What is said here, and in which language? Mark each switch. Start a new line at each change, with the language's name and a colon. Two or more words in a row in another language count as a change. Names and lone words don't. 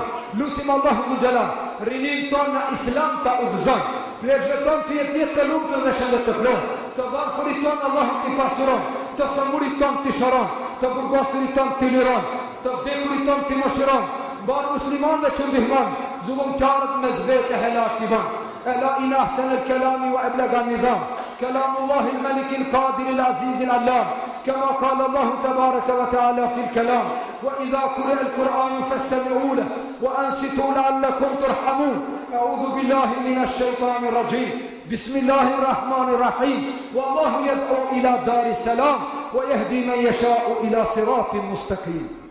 Albanian: Lusim
Arabic: الله ذو الجلال
Albanian: rinin ton në Islam ta udhëzon. Pleqët ton të jetë jetë të lumtur dhe shëndet të plot. Të varfërit ton Allahu t'i pasuron, të sëmurit ton t'i shëron, të burgosurit ton t'i liron, të vdekurit ton t'i mëshiron. Mbar muslimanëve që ndihmon, zullumqtarët mes vete helash t'i ban.
Arabic: ألا إن أحسن الكلام وأبلغ النظام كلام الله الملك القادر العزيز العلام. كما قال الله تبارك وتعالى في الكلام وإذا قرئ القرآن فاستمعوا له وأنصتوا لعلكم ترحمون. أعوذ بالله من الشيطان الرجيم. بسم الله الرحمن الرحيم. والله يدعو إلى دار السلام ويهدي من يشاء إلى صراط مستقيم.